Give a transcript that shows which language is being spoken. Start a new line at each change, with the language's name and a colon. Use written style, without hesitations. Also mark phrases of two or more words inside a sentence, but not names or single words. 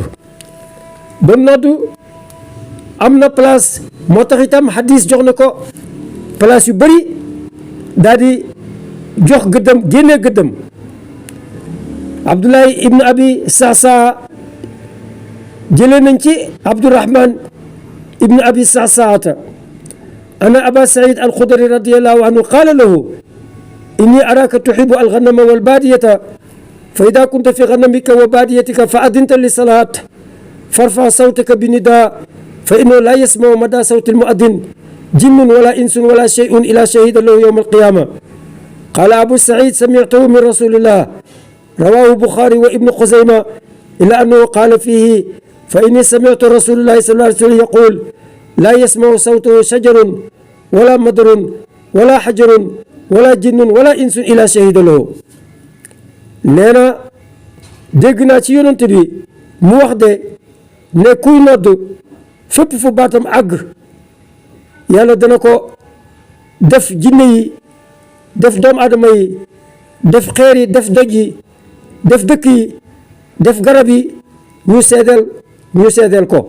Wolof: ba nodd am na place moo tax itam hadis jox na ko place yu bëri daal di jox gëddam génnee gëddam.
Arabic: Abdullahi ibn abi Sa'sa'a
Wolof: jëlee nañ ci
Arabic: Abdurrahman ibn abi Sa'sa'ata أن أبا سعيد الخدري رضي الله عنه قال له إني أراك تحب الغنم والبادية فإذا كنت في غنمك وباديتك فأذنت للصلاة فارفع صوتك بالنداء فإنه لا يسمع مدى صوت المؤذن جن ولا إنس ولا شيء إلا شهد له يوم القيامة. قال أبو سعيد سمعته من رسول الله رواه البخاري وابن خزيمة إلا أنه قال فيه فإني سمعت رسول الله صلى الله عليه وسلم يقول لا يسمع صوته شجر ولا مدر ولا حجر ولا جن ولا إنس إلا شهد له.
Wolof: nee na dégg naa ci yonent bi mu wax de ne kuy nodd fépp fu baatam àgg yàlla dana ko def jinne yi def doomu aadama yi def xeer yi def doj yi def dëkk yi def garab yi ñu seedeel ko.